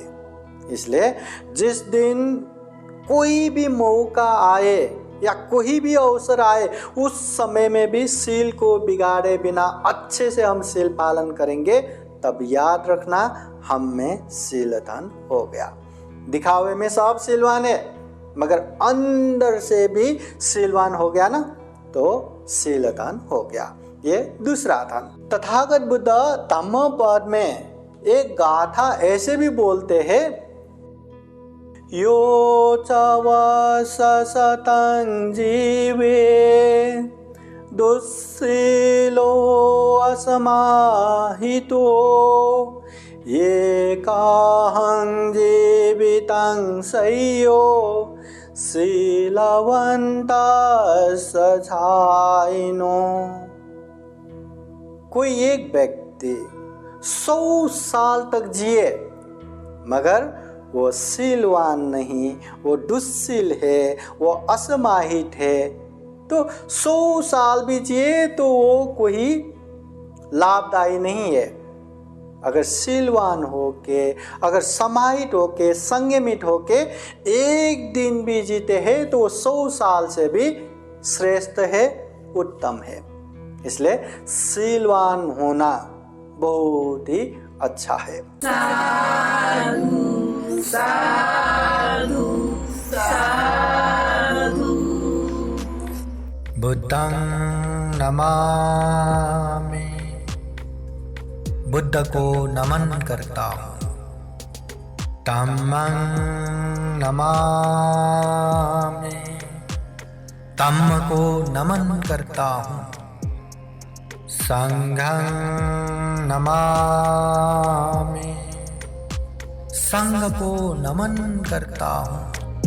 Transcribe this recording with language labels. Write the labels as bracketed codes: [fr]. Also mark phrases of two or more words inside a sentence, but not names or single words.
[hi] इसलिए जिस दिन कोई भी मौका आए या कोई भी अवसर आए, उस समय में भी शील को बिगाड़े बिना अच्छे से हम शील पालन करेंगे, तब याद रखना हम में शीलधन हो गया। दिखावे में सब शीलवान है, मगर अंदर से भी शीलवान हो गया ना, तो शीलधन हो गया। ये दूसरा धन। तथागत बुद्ध धम्मपद में एक गाथा ऐसे भी बोलते हैं, [pi] यो च सततं जीवे दुस्शीलो असमाहितो ये काहं जीवितं सय्यो शीलवन्तः सजाइनो। [hi] कोई एक व्यक्ति 100 साल तक जिए मगर वो शीलवान नहीं, वो दुस्शील है, वो असमाहित है, तो 100 साल भी जिए तो वो कोई लाभदायी नहीं है। अगर शीलवान होके, अगर समाहित होके, संयमित होके एक दिन भी जीते हैं तो वो 100 साल से भी श्रेष्ठ है, उत्तम है। इसलिए शीलवान होना बहुत ही अच्छा है। [pi] साधु साधु साधु। बुद्धं नमामि, [hi] बुद्ध को नमन करता हूँ। [pi] धम्मं नमामि, [hi] धम्म को नमन करता हूँ। [pi] संघं नमामि, [hi] संघ को नमन करता हूँ।